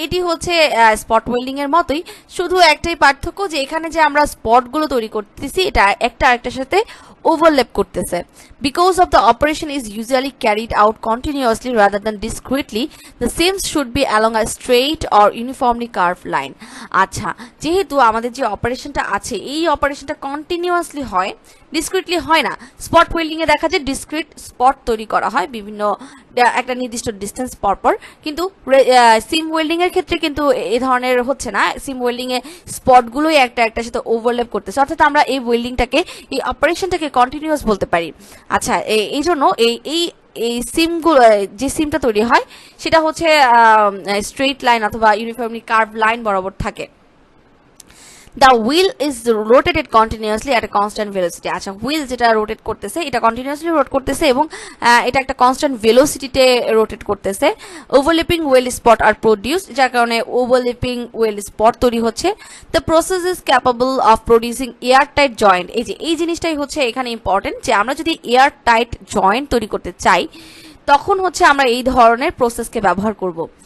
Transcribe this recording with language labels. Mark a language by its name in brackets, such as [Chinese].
[Bangla] এটি হচ্ছে spot welding এর মতোই, শুধু একটাই পার্থক্য যে এখানে যে আমরা স্পটগুলো তৈরি করতেছি এটা একটা আরেকটার সাথে overlap করতেছে। [English] Because of the operation is usually carried out continuously rather than discretely, the seams should be along a straight or uniformly curved line। [Bangla] আচ্ছা, যেহেতু আমাদের যে অপারেশনটা আছে এই অপারেশনটা কন্টিনিউয়াসলি হয়, ডিসক্রিটলি হয় না। স্পট ওয়েল্ডিং এ দেখা যায় ডিসক্রিট স্পট তৈরি করা হয় বিভিন্ন একটা নির্দিষ্ট ডিস্টেন্স পরপর, কিন্তু সিম ওয়েল্ডিং এর ক্ষেত্রে কিন্তু এই ধরনের হচ্ছে না। সিম ওয়েল্ডিং এ স্পটগুলোই একটা একটার সাথে ওভারল্যাপ করতেছে, অর্থাৎ আমরা এই ওয়েল্ডিংটাকে এই অপারেশনটাকে কন্টিনিউয়াস বলতে পারি। আচ্ছা, এই জন্য এই সিমগুলো যে সিমটা তৈরি হয় সেটা হচ্ছে স্ট্রেইট লাইন অথবা ইউনিফর্মলি কার্ভ লাইন বরাবর থাকে। [English] The wheel is rotated continuously at a constant velocity। [Bangla] আচ্ছা, হুইল যেটা রোটেট করতেছে এটা কন্টিনিউয়াসলি রোট করতেছে এবং এটা একটা কনস্ট্যান্ট ভেলোসিটিতে রোটেট করতেছে। [English] overlapping weld spot are produce, [Bangla] যার কারণে ওভারল্যাপিং ওয়েল্ড স্পট তৈরি হচ্ছে। [English] The process is capable of producing air tight joint. [Bangla] এই জিনিসটাই হচ্ছে এখানে ইম্পর্টেন্ট, যে আমরা যদি এয়ার টাইট জয়েন্ট তৈরি করতে চাই তখন হচ্ছে আমরা এই ধরনের প্রসেসকে ব্যবহার করব।